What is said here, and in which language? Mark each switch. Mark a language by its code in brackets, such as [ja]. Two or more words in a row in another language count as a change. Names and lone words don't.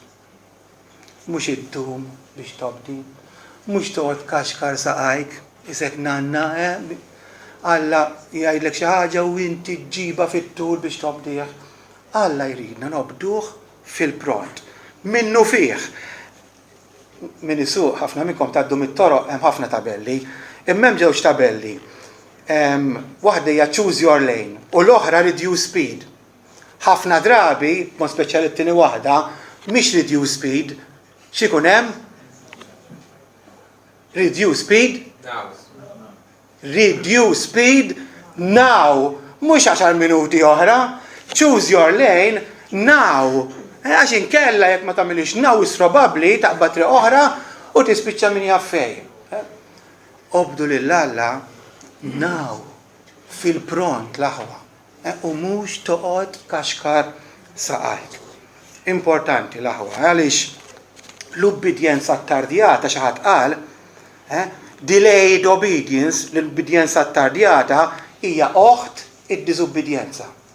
[mt] Mhux iddum biex tobdi, mhux toqgħod kaxkar saqajk, isek nanna, Alla jgħidlek xi ħaġa u inti ġġiba fit-tul biex tobdih. Alla jridna nobduh fil-pront. Minnu fih. Min isuq ħafna minnkom tgħaddu mit-toroq hemm ħafna tabelli, imma hemm ġewġ tabelli. Waħda hija [en] choose your lane [mt] u l-oħra [en] reduce speed. [mt] Ħafna drabi, mod speċjali t-tieni waħda, mhix [en] reduce speed, [mt] x'ikun hemm? [en] Reduce speed? Reduce speed now, [mt] mhux 10 minuti oħra, [en] choose your lane now. [mt] Għax inkella jekk ma tagħmilix now is probabbli taqbad triq oħra u tispiċċa min jaf fejn. Obdu lill-Alla now fil-pront l-aħwa u mhux toqgħod kaxkar saqajk. Importanti l-aħwa għaliex l-ubbidjenza ttardjata xi ħadd qal, [en] delayed obedience, [mt] l-ubbidjenza ttardjata hija oħt id-diżubbidjenza.